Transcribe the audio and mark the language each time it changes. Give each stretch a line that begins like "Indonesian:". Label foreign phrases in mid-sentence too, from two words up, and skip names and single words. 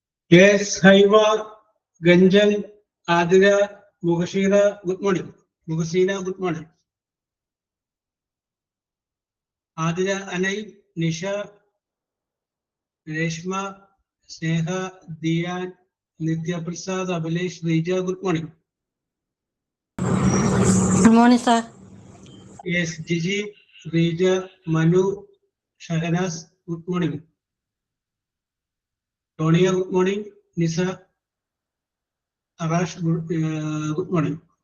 English: Yes, Haiwa, Ganjan, Adira, Mugashira, good morning. Mugashina, good morning. Adira, Anai, Nisha, Reshma, Sneha, Diya, Nitya Prasad, Abhilesh, Rija, good morning. Good morning, sir. Yes, Gigi, Rija, Manu, Shahanas, good morning. Tonia, good morning. Nisa, Arash, good morning.